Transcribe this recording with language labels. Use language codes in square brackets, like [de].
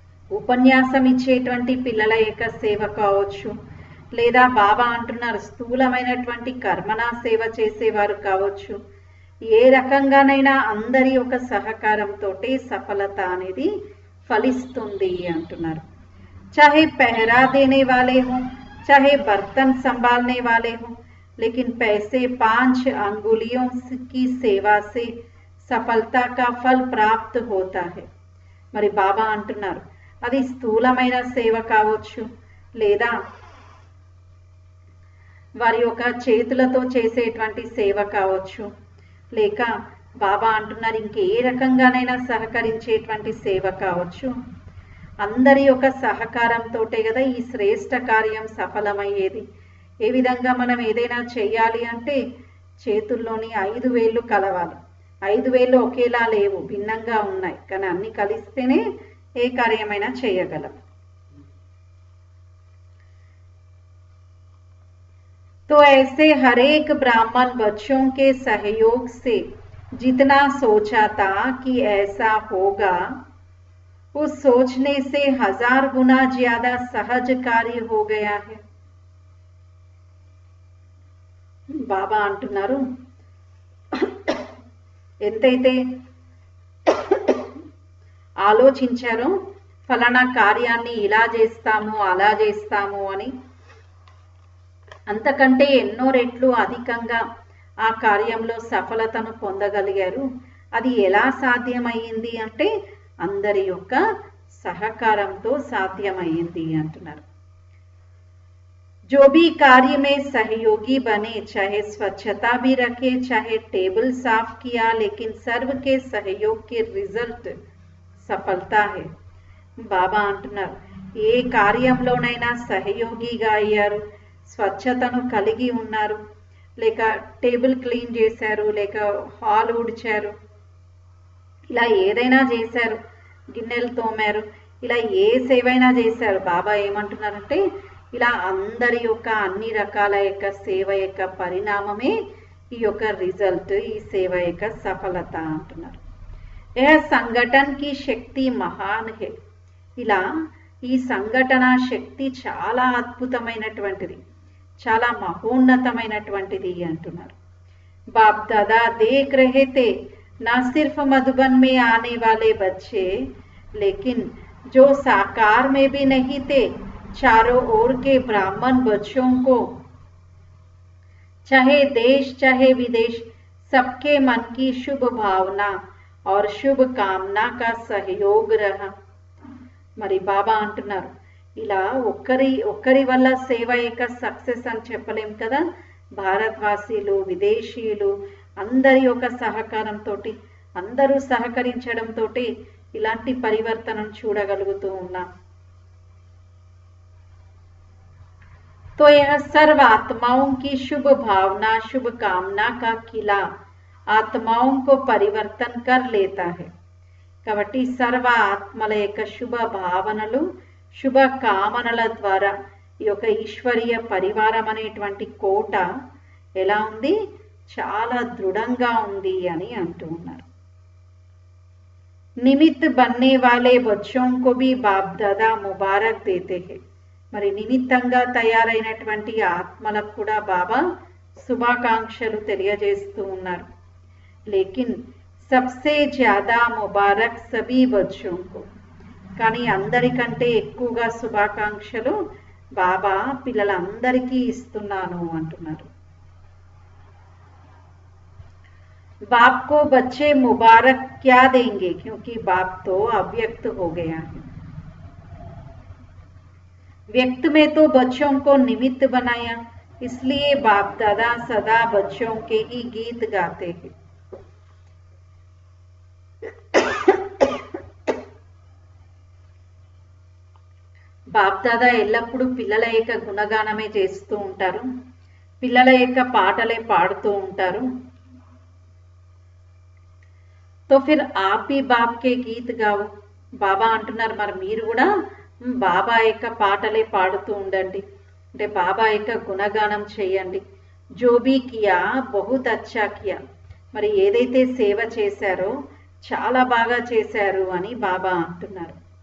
[te] ఉపన్యాసం ఇచ్చేటువంటి పిల్లల యొక్క సేవ కావచ్చు, లేదా బాబా అంటున్నారు స్థూలమైనటువంటి కర్మనా సేవ చేసేవారు కావచ్చు, ఏ రకంగానైనా అందరి యొక్క సహకారంతో సఫలత అనేది ఫలిస్తుంది అంటున్నారు. [hi] चाहे पहरा देने वाले हों, चाहे बर्तन संभालने वाले हों, लेकिन पैसे 5 अंगुलियों की सेवा से सफलता का फल प्राप्त होता है. [te] మరి బాబా అంటున్నారు అది స్థూలమైన సేవ కావచ్చు, లేదా వారి యొక్క చేతులతో చేసేటువంటి సేవ కావచ్చు, లేక బాబా అంటున్నారు ఇంకే రకంగానైనా సహకరించేటువంటి సేవ కావచ్చు. అందరి యొక్క సహకారంతోటే కదా ఈ శ్రేష్ట కార్యం సఫలమయ్యేది. ఏ విధంగా మనం ఏదైనా చేయాలి అంటే చేతుల్లోని 5 వేళ్ళు కలవాలి. 5 వేళ్ళు ఒకేలా లేవు, భిన్నంగా ఉన్నాయి, కానీ అన్ని కలిస్తేనే ఏ కార్యమైనా చేయగలం. [hi] तो ऐसे हर एक ब्राह्मण बच्चों के सहयोग से जितना सोचा था कि ऐसा होगा, उस सोचने से 1000 गुना ज्यादा सहज कार्य हो गया है. [te] బాబా అంటున్నారు ఎంతైతే ఆలోచించారో ఫలానా కార్యాన్ని ఇలా చేస్తాము అలా చేస్తాము అని, అంతకంటే ఎన్నో రెట్లు అధికంగా ఆ కార్యంలో సఫలతను పొందగలిగారు. అది ఎలా సాధ్యమైంది అంటే అందరి యొక్క సహకారంతో సాధ్యమైంది అంటున్నారు. [hi] जो भी कार्य में सहयोगी बने, चाहे स्वच्छता भी रखे, चाहे टेबल साफ किया, लेकिन सर्व के सहयोग के रिजल्ट सफलता है. [te] బాబా అంటున్నారు ఏ కార్యంలోనైనా సహయోగిగా అయ్యారు, స్వచ్ఛతను కలిగి ఉన్నారు, లేక టేబుల్ క్లీన్ చేశారు, లేక హాల్ ఊడ్చారు, ఇలా ఏదైనా చేశారు, గిన్నెలు తోమారు, ఇలా ఏ సేవైనా చేశారు. బాబా ఏమంటున్నారంటే ఇలా అందరి యొక్క అన్ని రకాల యొక్క సేవ యొక్క పరిణామమే ఈ యొక్క రిజల్ట్, ఈ సేవ యొక్క సఫలత అంటున్నారు. [hi] ఏ సంఘటన కి శక్తి మహాన్ హే. [te] ఇలా ఈ సంఘటన శక్తి చాలా అద్భుతమైనటువంటిది, చాలా మహోన్నతమైనటువంటిది అంటున్నారు. [hi] बाप दादा देख रहे थे ना सिर्फ मधुबन में आने वाले बच्चे, लेकिन जो साकार में भी नहीं थे, चारों ओर के ब्राह्मण बच्चों को, चाहे देश चाहे विदेश, सबके मन की शुभ भावना और शुभ कामना का सहयोग रहा. [te] మరి బాబా అంటున్నారు ఇలా ఒక్కరి వల్ల సేవ యొక్క సక్సెస్ అని చెప్పలేం కదా. భారతవాసీలు, విదేశీయులు అందరి యొక్క సహకారంతో, అందరూ సహకరించడంతో ఇలాంటి పరివర్తనను చూడగలుగుతూ ఉన్నాం. [hi] तो यह सर्व आत्माओं की शुभ भावना शुभ कामना का किला आत्माओं को परिवर्तन कर लेता है. [te] కాబట్టి సర్వ ఆత్మల యొక్క శుభ భావనలు శుభ కామనల ద్వారా ఈ యొక్క ఈశ్వరీయ పరివారం అనేటువంటి కోట ఎలా ఉంది, చాలా దృఢంగా ఉంది అని అంటూ ఉన్నారు. [hi] నిమిత్త బన్నే వాలే బచ్చోं को भी बाप दादा मुबारक देते हैं. [te] మరి నిమిత్తంగా తయారైనటువంటి ఆత్మలకు కూడా బాబా శుభాకాంక్షలు తెలియజేస్తూ ఉన్నారు. [hi] లేకిన్ सबसे ज्यादा मुबारक सभी बच्चों को, [te] కానీ అందరికంటే ఎక్కువగా శుభాకాంక్షలు బాబా పిల్లలందరికీ ఇస్తున్నాను అంటున్నారు. [hi] बाप को बच्चे मुबारक क्या देंगे, क्योंकि बाप तो अव्यक्त हो गया है. व्यक्त में तो बच्चों को निमित्त बनाया, इसलिए बाप दादा सदा बच्चों के ही गीत गाते हैं. [te] బాప్ దాదా ఎల్లప్పుడూ పిల్లల యొక్క గుణగానమే చేస్తూ ఉంటారు, పిల్లల యొక్క పాటలే పాడుతూ ఉంటారు. [hi] तो फिर आप भी बाप के गीत गाओ. [te] బాబా అంటున్నారు మరి మీరు కూడా బాబా యొక్క పాటలే పాడుతూ ఉండండి, అంటే బాబా యొక్క గుణగానం చేయండి. [hi] जो भी किया बहुत अच्छा किया, [te] మరి ఏదైతే సేవ చేశారో చాలా బాగా చేశారు అని బాబా అంటున్నారు.